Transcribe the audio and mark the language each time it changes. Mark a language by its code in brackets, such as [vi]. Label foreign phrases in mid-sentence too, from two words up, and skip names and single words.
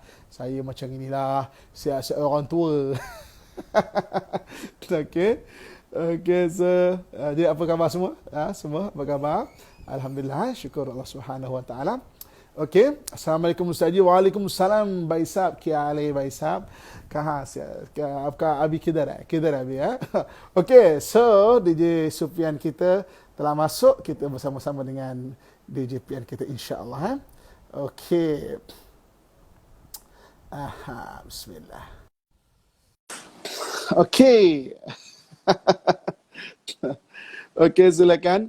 [ms] Saya macam inilah, sihat orang tua. Okey. Okey, so jadi apa khabar semua? Semua apa khabar? Alhamdulillah, syukur Allah [ar] سبحانه وتعالى. [ms] Okey, Assalamualaikum Ustaz Ji. [hi] Waalaikumsalam भाई साहब। क्या हाल है भाई साहब? कहाँ से आपका अभी किधर है अभी है? [ms] Okey, so DJ Sufyan kita telah masuk. Kita bersama-sama dengan DJ Pian kita insya-Allah. Okey. Bismillah. Okey. Okey, silakan.